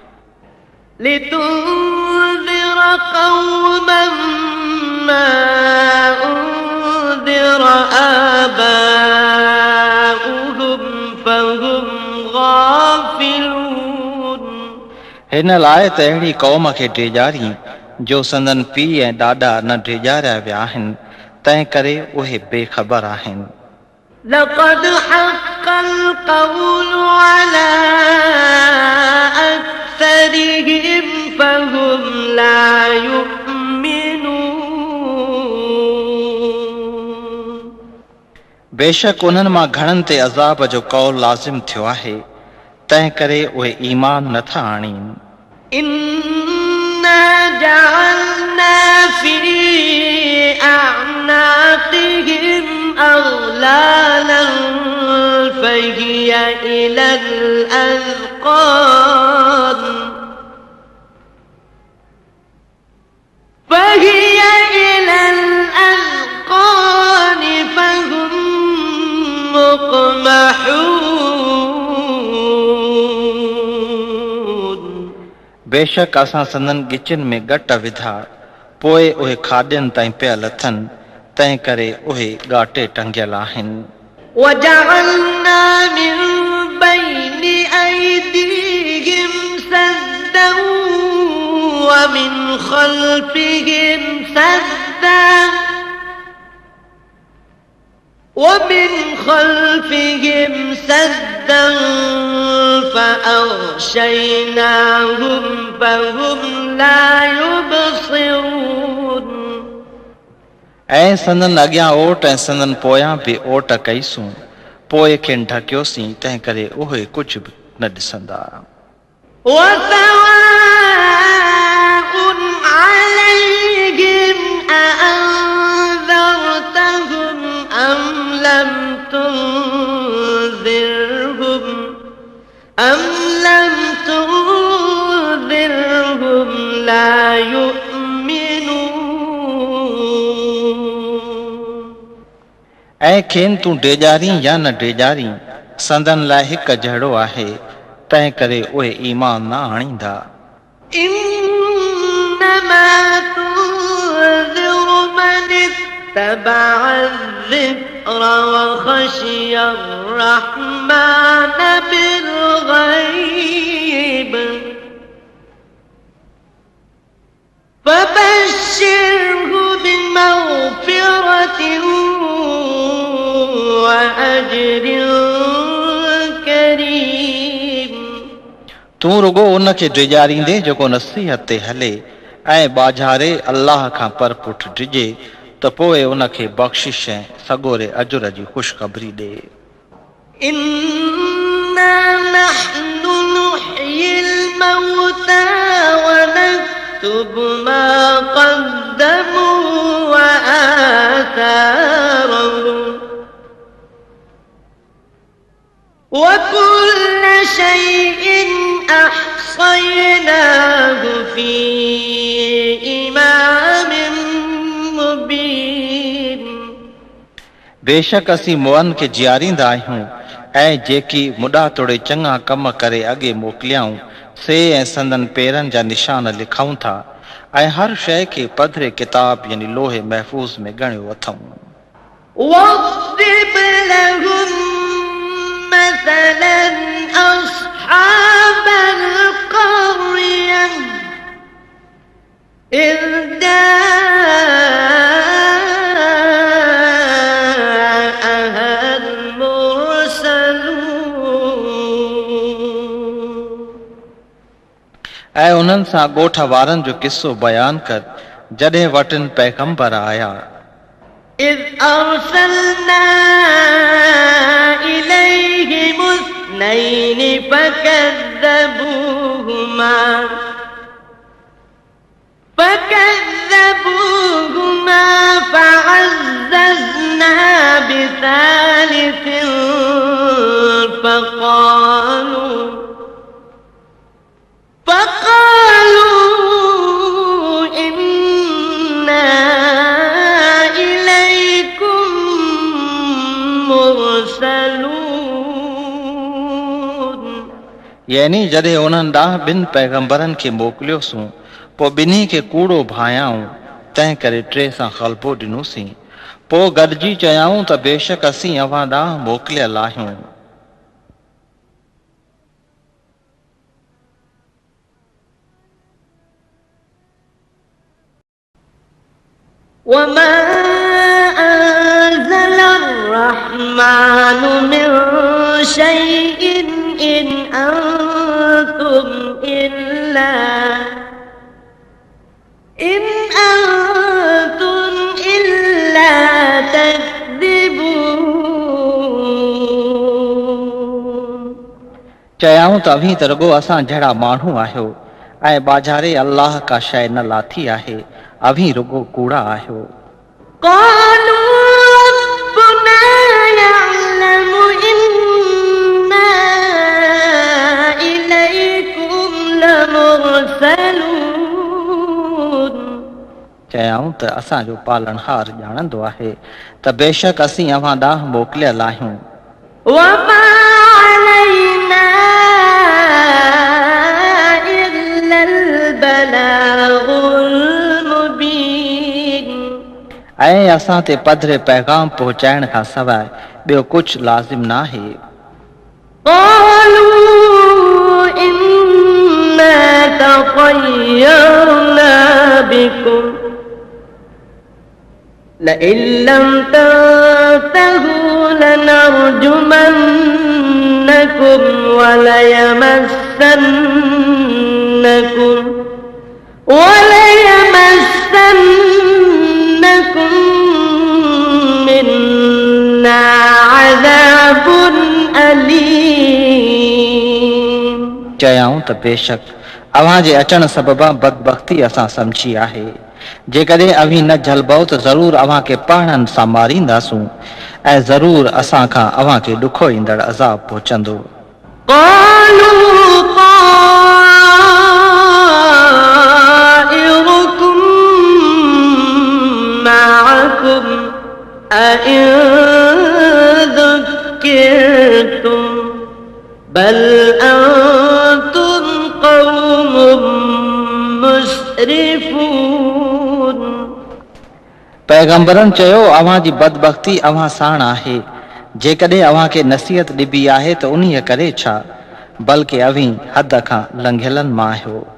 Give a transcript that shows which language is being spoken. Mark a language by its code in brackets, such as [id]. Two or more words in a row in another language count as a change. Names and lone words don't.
[ar] لتنذر قوما ما أنذر آباؤهم فهم غافلون. [sd] हिन लाइ त अहिड़ी क़ौम खे ड्रेजारी जो संदन पीउ ऐं ॾाॾा न ड्रेजारिया विया आहिनि, तंहिं करे उहे बेख़बर आहिनि। [ar] لقد حق القول على أكثرهم فهم لا يؤمنون. [sd] बेशक उन्हनि मां घणनि ते अज़ाब जो कौल लाज़िम थियो आहे, तंहिं करे उहे ईमान नथा आणीनि। [ar] إنا جعلنا في أعناقهم أغلالا فهي إلى الأذقان فهم مقمحون. [sd] बेशक असां संदन गिचिन में गट विधा, पोइ उहे खाॾनि ताईं पिया लथनि, तंहिं करे उहे ॻाटे टंगियल आहिनि। [ar] وجعلنا من بين أيديهم سدا ومن خلفهم سدا فأغشيناهم فهم لا يبصرون. [sd] ऐं संदन अॻियां ओट ऐं संदन पोयां बि ओट कईसूं, पोइ खेनि ढकियोसीं, तंहिं करे उहे कुझु बि न ॾिसंदा। [ar] وسواء عليهم أأنذرتهم أم لم تنذرهم لا يؤمنون. [sd] ऐं खेनि तूं ड्रेजारी या न ड्रेजारी, संदन लाइ हिकु जहिड़ो आहे, तंहिं करे उहे ईमान न आणींदा। [ar] إنما تنذر من اتبع الذكر وخشي الرحمن بالغيب فبشره بمغفرة وأجر كريم. [sd] तूं रुगो उन खे ड्रेजारींदे जेको नसीहत ते हले ऐं बाझारे अल्लाह खां परपुठ डिजे, त पोइ उन खे बख़्शिश ऐं सॻोरे अजुर जी ख़ुशख़बरी ॾे। [ar] إنا نحن نحيي الموتى ونكتب ما قدموا وآثارهم وكل شيء أحصيناه في إمام مبين. [sd] बेशक असीं मुअनि खे जीआरींदा आहियूं, ऐं जेकी मुॾा तोड़े चङा कम करे अॻे मोकिलियाऊं, से ऐं संदन पेरनि जा निशान लिखूं था, ऐं हर शइ खे पधरे किताब यानी लोहे महफ़ूज़ में ॻणियो अथऊं। [ar] واضرب لهم مثلا أصحاب القرية إذ جاءها المرسلون [sd] ऐं उन्हनि सां ॻोठ वारनि जो किस्सो बयान कर जॾहिं वटिन पैगंबर आया [ar] إذ أرسلنا إليهم اثنين فكذبوهما فعززنا بثالث فقالوا إنا إليكم مرسلون [sd] यानी जॾहिं उन्हनि ॾांहुं ॿिनि पैगंबरनि खे मोकिलियोसीं पोइ ॿिन्ही खे कूड़ो भायाऊं तंहिं करे टे सां ग़लबो ॾिनोसीं पोइ गॾिजी चयाऊं त बेशक असीं अव्हां ॾांहुं मोकिलियल आहियूं [ar] وما أنزل الرحمن من شيء إن أنتم إلا تكذبون [sd] चयाऊं त अभी त रुॻो असां जहिड़ा माण्हू आहियो ऐं बाज़ारे अल्लाह का शइ न लाथी आहे अभी रुॻो कूड़ा आहियो [ar] قالوا ربنا يعلم إنا إليكم لمرسلون [sd] चयाऊं त असांजो पालनहार ॼाणंदो आहे त बेशक असीं अव्हां ॾांहुं मोकिलियल आहियूं [ar] وما علينا إلا البلاغ المبين [sd] ऐं असां ते पधरे पैगाम पहुचाइण खां सवाइ ॿियो कुझु लाज़िम नाहे [ar] قالوا إنا تطيرنا بكم لئن لم تنتهوا لنرجمنكم وليمسنكم منا عذاب أليم [sd] चयाऊं त बेशक अव्हां जे अचण सबबा बदबख्ती असां समझी आहे जेकॾहिं अभी न झलबो त ज़रूर अव्हां खे पाणनि सां मारींदासूं ऐं ज़रूर असां खां अव्हां खे ॾुखो ईंदड़ अज़ाब पहुचंदो [ar] قالوا طائركم معكم أئن ذكرتم بل أنتم قوم مسرفون [sd] पैगंबरनि चयो अव्हां जी बदबख्ती अव्हां साण आहे जेकॾहिं अव्हां खे नसीहत ॾिबी आहे त उन्हीअ करे छा बल्कि अवी हद खां लंघियलनि मां आहियो